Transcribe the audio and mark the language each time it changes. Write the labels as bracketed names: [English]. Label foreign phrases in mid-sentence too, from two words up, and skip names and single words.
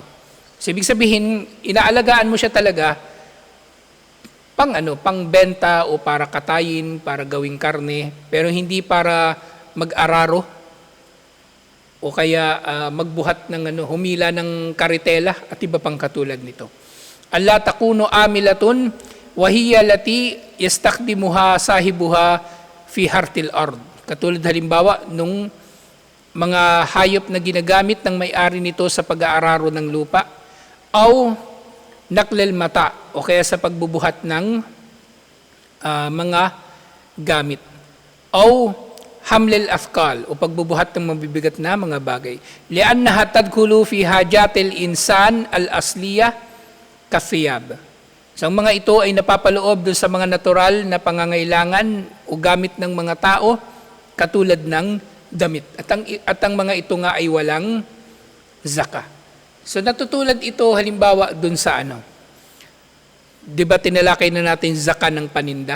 [Filipino] So, ibig sabihin, inaalagaan mo siya talaga pang benta o para katayin, para gawing karne, pero hindi para mag-araro o kaya magbuhat ng humila ng karitela at iba pang katulad nito. [Arabic] ألا تكون عاملة وهي التي يستخدمها صاحبها في حرث الأرض. [Filipino] Katulad halimbawa nung mga hayop na ginagamit ng may-ari nito sa pag-aararo ng lupa o [Arabic] نقل الأمتعة [Filipino] o kaya sa pagbubuhat ng mga gamit o [Arabic] حمل الأثقال [Filipino] o pagbubuhat ng mabibigat na mga bagay. [Arabic] لأنها تدخل في حاجة الإنسان الأصلية كالثياب. [Filipino] So, ang mga ito ay napapaloob doon sa mga natural na pangangailangan o gamit ng mga tao katulad ng damit. At ang mga ito nga ay walang zaka. So natutulad ito halimbawa dun sa ano. 'Di ba tinalakay na natin zaka ng paninda?